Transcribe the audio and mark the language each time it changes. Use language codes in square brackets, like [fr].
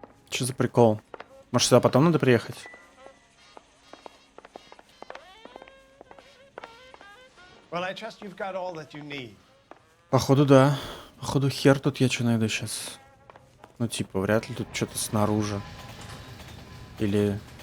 [ru] Что за прикол? Может, сюда потом надо приехать? [en] Well, I trust you've got all that you need. [ru] Походу, да. Походу, хер тут я что найду сейчас. Ну, типа, вряд ли тут что-то снаружи. Или...